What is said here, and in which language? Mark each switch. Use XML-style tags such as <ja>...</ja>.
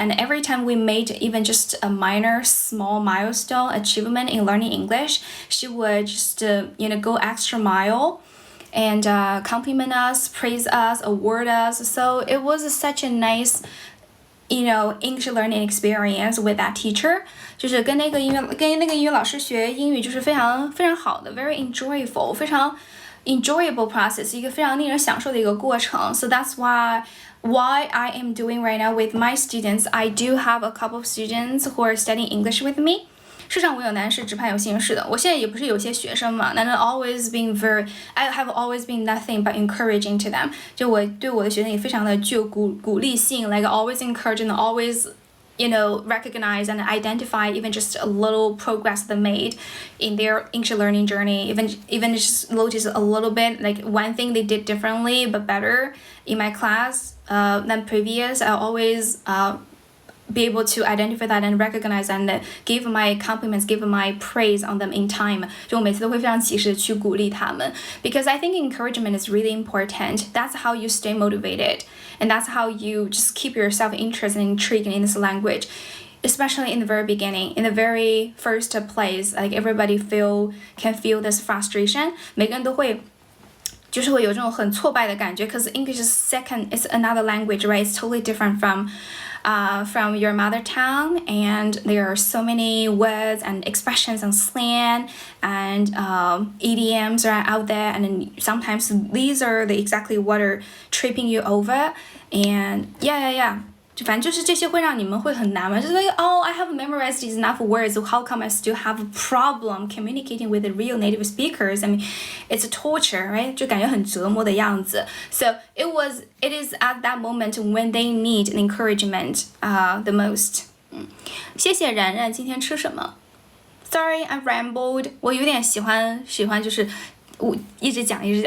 <en>And every time we made even just a small milestone achievement in learning English, she would just, go extra mile and compliment us, praise us, award us. So it was such a nice, English learning experience with that teacher.</en> <zh>就是跟那个英语老师学英语就是非常非常好的</zh> <en>very enjoyable</en> <zh>非常</zh> <en>enjoyable process</en> <zh>一个非常令人享受的一个过程</zh> <en>so that's why I am doing right now with my students. I do have a couple of students who are studying English with me.</en> <zh>世上无有难事，只怕有心事的。我现在也不是有些学生嘛，但是</zh> <en>I have always been nothing but encouraging to them.</en> <zh>就我对我的学生也非常的具有鼓励性</zh> <en>like always encourage and always recognize and identify even just a little progress they made in their English learning journey. Even just notice a little bit, like one thing they did differently but better in my class than previous. I always be able to identify that and recognize and give my compliments, give my praise on them in time.</en> <zh>就我每次都会非常及时的去鼓励他们</zh> <en>because I think encouragement is really important. That's how you stay motivated and that's how you just keep yourself interested and intrigued in this language. Especially in the very beginning, in the very first place, like everybody can feel this frustration.</en> <zh>每个人都会就是会有这种很挫败的感觉</zh> <en>because English is it's another language, right? It's totally different from your mother tongue, and there are so many words and expressions and slang and idioms are out there, and then sometimes these are exactly what are tripping you over. And yeah.</en> <zh>就反正就是这些会让你们会很难嘛，就是</zh> <en>like oh I have memorized enough words, so how come I still have a problem communicating with the real native speakers? I mean, it's a torture, right?</en> <zh>就感觉很折磨的样子。</zh> <en>So it is at that moment when they need encouragement, the most.</en> <zh>谢谢然然，今天吃什么 ？</zh> <en>Sorry, I rambled.</en> <zh>我有点喜欢就是我一直讲。</zh>